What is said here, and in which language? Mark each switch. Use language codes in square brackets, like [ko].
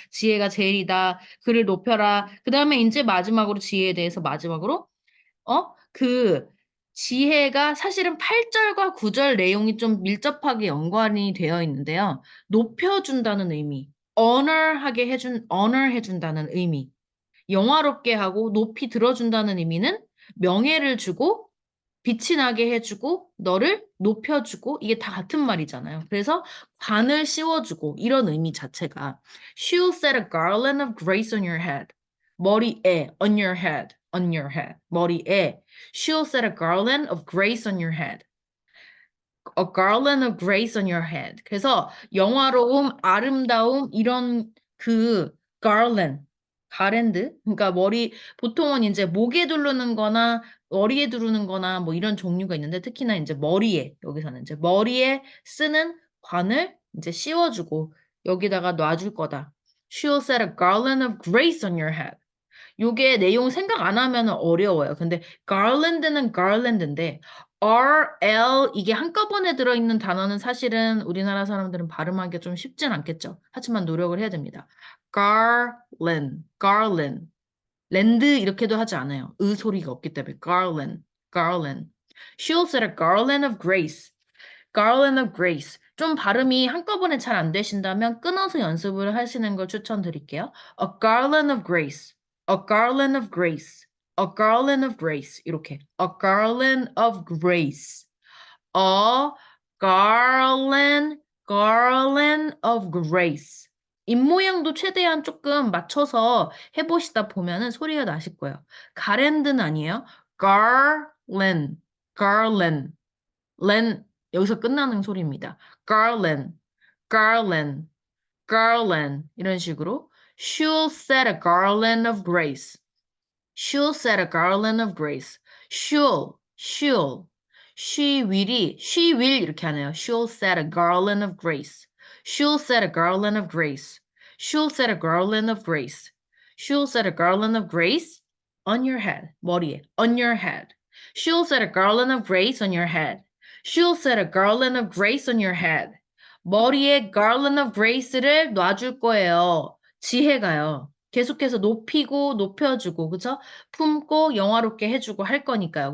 [ko] 지혜가 제일이다. 그를 높여라. 그 다음에 이제 마지막으로 지혜에 대해서 마지막으로 그 지혜가 사실은 8절과 9절 내용이 좀 밀접하게 연관이 되어 있는데요. 높여준다는 의미, honor 해준다는 의미, 영화롭게 하고 높이 들어준다는 의미는 명예를 주고 빛이 나게 해주고 너를 높여주고 이게 다 같은 말이잖아요. 그래서 관을 씌워주고 이런 의미 자체가 [en] She'll set a garland of grace on your head. [ko] 머리에 [en] on your head, on your head. 머리에 She'll set a garland of grace on your head. A garland of grace on your head. [ko] 그래서 영화로움, 아름다움 이런 그 garland, 가랜드. 그러니까 머리 보통은 이제 목에 두르는 거나 머리에 두르는 거나 뭐 이런 종류가 있는데 특히나 이제 머리에 여기서는 이제 머리에 쓰는 관을 이제 씌워주고 여기다가 놔줄 거다. [en] She'll set a garland of grace on your head. [ko] 요게 내용 생각 안 하면 어려워요. 근데 garland는 garland인데 RL 이게 한꺼번에 들어있는 단어는 사실은 우리나라 사람들은 발음하기가 좀 쉽진 않겠죠. 하지만 노력을 해야 됩니다. [en] garland, garland. [ko] 랜드 이렇게도 하지 않아요. 의 소리가 없기 때문에 garland, garland. [en] She'll set a garland of grace. garland of grace. [ko] 좀 발음이 한꺼번에 잘 안 되신다면 끊어서 연습을 하시는 걸 추천드릴게요. [en] A garland of grace. A garland of grace. A garland of grace. 이렇게. A garland of grace. A garland of grace. [ko] 입모양도 최대한 조금 맞춰서 해보시다 보면은 소리가 나실 거예요. 가랜드는 아니에요. garland, garland. len 여기서 끝나는 소리입니다. [en] garland, garland, garland [ko] 이런 식으로 [en] She'll set a garland of grace. She'll set a garland of grace. She'll, she'll. She will [ko] 이렇게 하네요. [en] She'll set a garland of grace. She'll set a garland of grace. She'll set a garland of grace. She'll set a garland of grace on your head. [ko] 머리에, [en] on your head. She'll set a garland of grace on your head. She'll set a garland of grace on your head. [ko] 머리에 [en] garland of grace [ko] 를 놔줄 거예요. 지혜가요. 계속해서 높이고 높여주고 그쵸? 품고 영화롭게 해주고 할 거니까요.